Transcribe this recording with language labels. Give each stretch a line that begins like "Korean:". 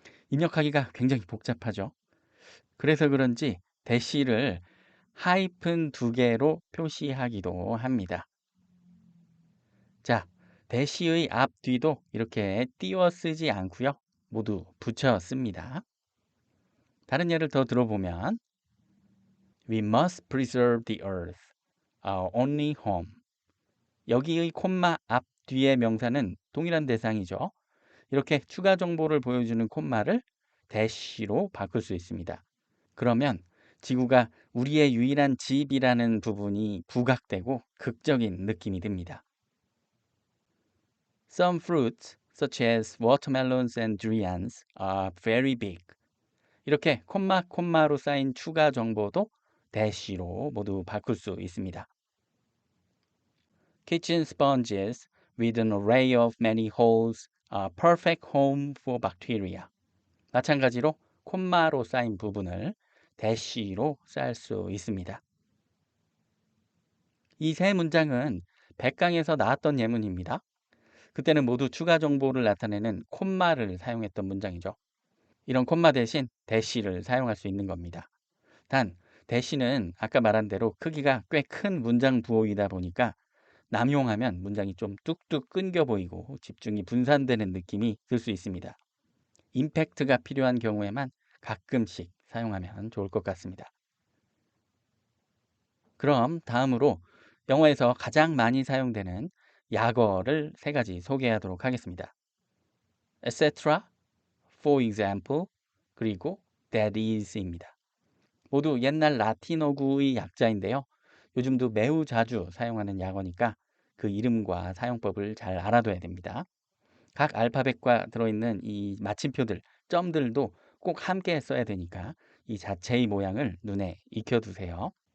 Korean: 입력하기가 굉장히 복잡하죠. 그래서 그런지 대시를 하이픈 2개로 표시하기도 합니다. 자, 대시의 앞, 뒤도 이렇게 띄워 쓰지 않고요. 모두 붙여 씁니다. 다른 예를 더 들어보면
English: We must preserve the earth, our only home.
Korean: 여기의 콤마 앞, 뒤의 명사는 동일한 대상이죠. 이렇게 추가 정보를 보여주는 콤마를 대시로 바꿀 수 있습니다. 그러면 지구가 우리의 유일한 집이라는 부분이 부각되고 극적인 느낌이 듭니다.
English: Some fruits, such as watermelons and durians, are very big.
Korean: 이렇게 콤마로 쌓인 추가 정보도 대시로 모두 바꿀 수 있습니다.
English: Kitchen sponges with an array of many holes are perfect home for bacteria.
Korean: 마찬가지로 콤마로 쌓인 부분을 대시로 쌓을 수 있습니다. 이 세 문장은 백강에서 나왔던 예문입니다. 그때는 모두 추가 정보를 나타내는 콤마를 사용했던 문장이죠. 이런 콤마 대신 대시를 사용할 수 있는 겁니다. 단, 대시는 아까 말한 대로 크기가 꽤 큰 문장 부호이다 보니까 남용하면 문장이 좀 뚝뚝 끊겨 보이고 집중이 분산되는 느낌이 들 수 있습니다. 임팩트가 필요한 경우에만 가끔씩 사용하면 좋을 것 같습니다. 그럼 다음으로 영어에서 가장 많이 사용되는 약어를 3가지 소개하도록 하겠습니다.
English: etc., for example,
Korean: 그리고
English: that is입니다.
Korean: 모두 옛날 라틴어구의 약자인데요. 요즘도 매우 자주 사용하는 약어니까 그 이름과 사용법을 잘 알아둬야 됩니다. 각 알파벳과 들어있는 이 마침표들, 점들도 꼭 함께 써야 되니까 이 자체의 모양을 눈에 익혀두세요.